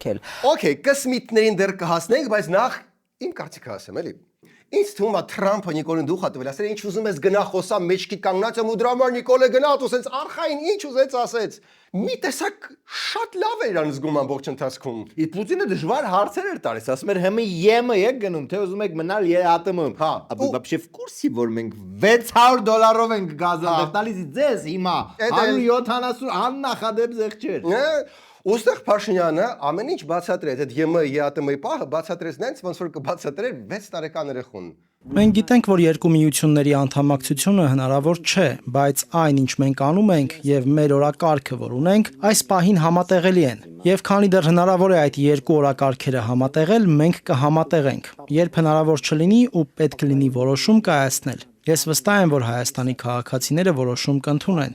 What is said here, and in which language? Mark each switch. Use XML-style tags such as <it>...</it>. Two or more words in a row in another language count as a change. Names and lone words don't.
<hy>Okay, կսմիթներին դեռ կհասնենք, բայց նախ իմ կարծիքը ասեմ, էլի։ Ինձ թվում է Թրամփը Նիկոլին դուխ հատվել, ասել ինչ ուզում ես գնա խոսա մեջքի կանգնած եմ ու դրա համար Նիկոլը գնաց ու ասեց արխային ինչ ուզեց ասեց։ Մի տեսակ շատ լավ էր իրան զգում ամբողջ ընթացքում։ Իսկ Պուտինը դժվար հարցեր էր տալիս, ասում էր հիմա ԵՄ եք գնում, թե ուզում եք մնալ ԵԱՏՄ-ում։ Հա,</hy> <ru>вообще в курсе</ru> <hy>որ մենք $600 ենք գազը տալիս ձեզ հիմա 170 աննախադեպ զեղչեր։ Ոստեղ Փաշինյանը ամեն ինչ բացատրեց, այդ ԵՄ ԵԱՏՄ-ի պահը բացատրեց նենց, ոնց որ կբացատրեր 6 տարեկան երեխուն։ Մենք գիտենք, որ երկու միությունների անդամակցությունը հնարավոր չէ, բայց այն, ինչ մենք անում ենք եւ մեր օրակարգը, որ ունենք, այս պահին համատեղելի են։ Եվ քանի դեռ հնարավոր է այդ երկու օրակարգերը համատեղել, մենք կհամատեղենք։ Երբ հնարավոր չլինի ու պետք կլինի որոշում կայացնել։ Ես վստահ եմ, որ Հայաստանի քաղաքացիները որոշում կընդունեն։</hy>